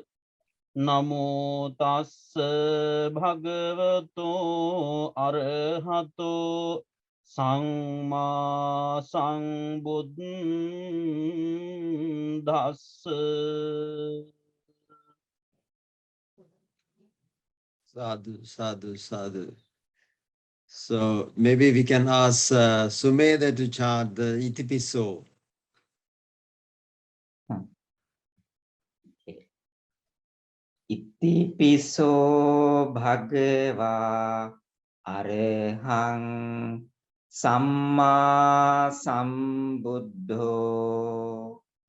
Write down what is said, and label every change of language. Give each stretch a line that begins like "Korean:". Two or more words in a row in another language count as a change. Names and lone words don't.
Pali: Namo tassa bhagavato arahato samma sambuddhassa. Sadhu, sadhu, sadhu.
English: So maybe we can ask Sumedha to chant the Itipiso.
Pali: Itipiso bhagava arahang samma sambuddho